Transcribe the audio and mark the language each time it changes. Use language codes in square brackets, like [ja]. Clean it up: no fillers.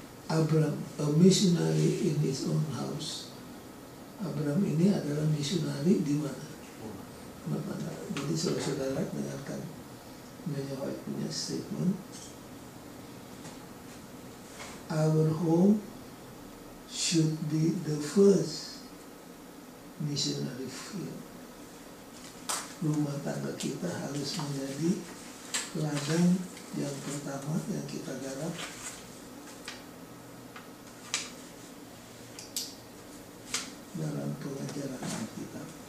[en] Abraham, a missionary in his own house. [id] Abraham ini adalah misionari di mana? Rumah tangga. Jadi saudara-saudara dengarkan Yohai punya statement. [en] Our home should be the first missionary field. [id] Rumah tangga kita harus menjadi ladang yang pertama yang kita garap dalam pengajaran Alkitab.